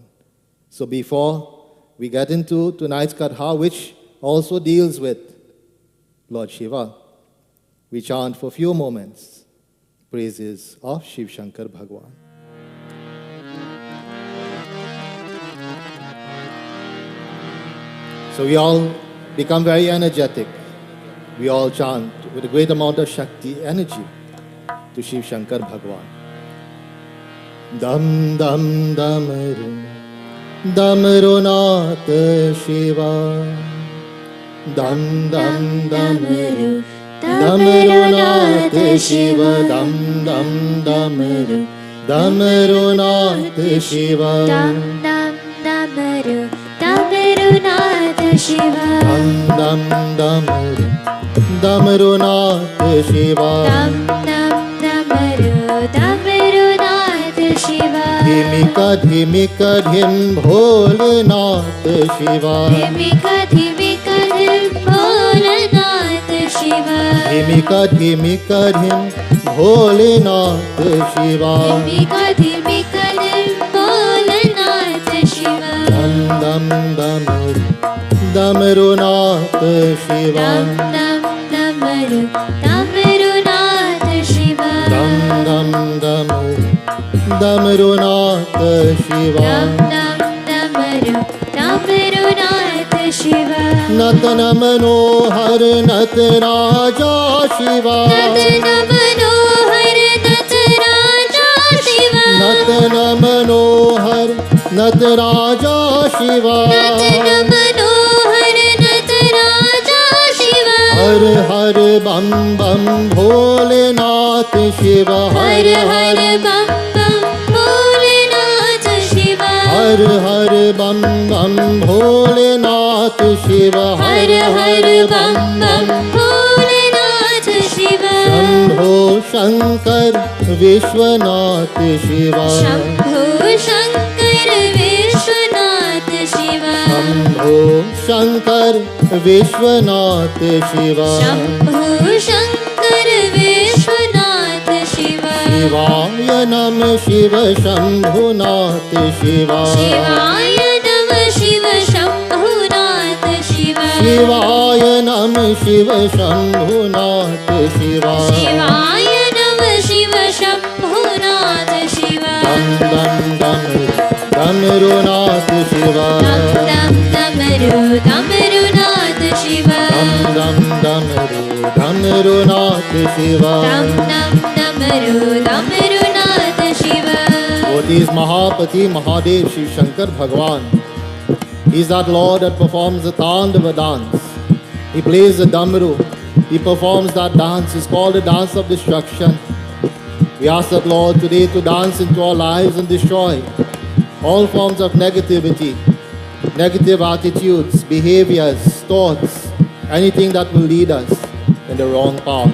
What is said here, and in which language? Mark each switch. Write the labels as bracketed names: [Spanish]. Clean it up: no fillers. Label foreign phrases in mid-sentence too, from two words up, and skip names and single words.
[English] So before we get into tonight's katha, which also deals with Lord Shiva, we chant for a few moments praises of Shiv Shankar Bhagwan. So we all become very energetic. We all chant with a great amount of Shakti energy to Shiv Shankar Bhagwan. [Sanskrit] Dam dam damaru, damaru nath Shiva. Dam dam damaru, damaru nath Shiva. Dam dam damaru, damaru nath Shiva. Dam dam damaru, damaru nath Shiva. Dam dam damaru, damaru nath Shiva. Dam dam damaru, damaru nath Shiva. Dhimika dhimika dhim Bholenath Shiva. Dhimika dhimika dhim Bholenath Shiva. Dhimika dhimika dhim Bholenath Shiva. Dhimika dhimika dhim Bholenath Shiva. Dam dam damaru, damaru nath Shiva. Dam dam damaru, damaru nath Shiva. Dam dam damaru, damaru nath Shiva. Dam dam damaru, damaru nath Shiva. Natana Manohar Nataraja Shiva. Natana Manohar Nataraja Shiva. Natana Manohar Nataraja Shiva. Natana Manohar Nataraja Shiva. Har Har Bam Bam Bholenath Shiva. Har Har Bam Bam Bholenath Shiva. Har Har Bam Bam Bholenath Shiva. Har Har Bam Bam Bholenath Shiva. Shambho Shankar Vishwanath Shiva. Shambho Shankar Vishwanath Shiva. Shambho Shankar Vishwanath Shiva. Shambho Shankar Vishwanath Shiva. Shivaya Namah Shiva Shambhunath Shiva. Shivaya Namah Shiva Shambhunath Shiva. Shivaya Namah Shiva Shambhunath Shiva. Shivaya Namah Shiva Shambhunath Shiva. Dam Dam Dam Damarunath Shiva. Dam Dam Damaru Damarunath Shiva. Dam Dam Damaru Damarunath Shiva. Dam Dam Damaru Damarunath Shiva. [English] What is Mahapati Mahadev Shiv Shankar Bhagwan? He is that Lord that performs the Tandava dance. He plays the Damaru. He performs that dance. It's called the dance of destruction. We ask that Lord today to dance into our lives and destroy all forms of negativity, negative attitudes, behaviors, thoughts, anything that will lead us in the wrong path.